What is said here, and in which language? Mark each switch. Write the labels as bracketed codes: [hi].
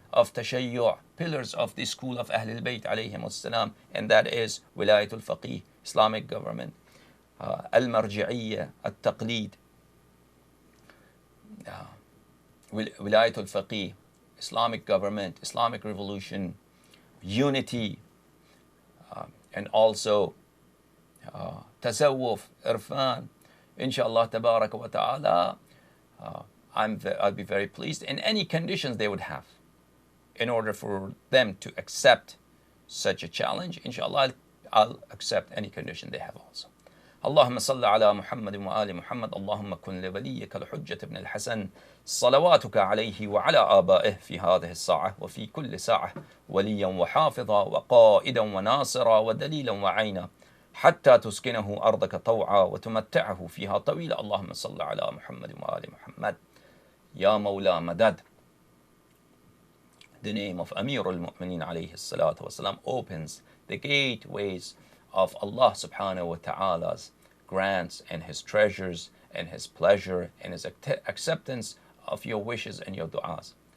[en] of Tashayyu', pillars of the school of Ahlul Bayt alayhim as-salam, and that is Wilayatul Faqih, Islamic government, Al-Marji'iyya, Al-Taqleed, Wilayatul Faqih, Islamic government, Islamic revolution, unity, and also Tasawwuf, Irfan. Inshallah tabaraka wa ta'ala, I'll be very pleased in any conditions they would have in order for them to accept such a challenge. Inshallah, I'll accept any condition they have also. [ar] اللهم صل على محمد وآل محمد اللهم كن لوليك الحجة بن الحسن صلواتك عليه وعلى آبائه في هذه الساعة وفي كل ساعة وليا وحافظا وقائدا وناصرا ودليلا وعينا حتى تسكنه أرضك طوعا وتمتعه فيها طويلا. اللهم صل على محمد وآل محمد. يا مولا مدد. [en] The name of Amir al-Mu'mineen alayhi salatu wasalam opens the gateways of Allah subhanahu wa ta'ala's grants and his treasures and his pleasure and his acceptance of your wishes and your du'as.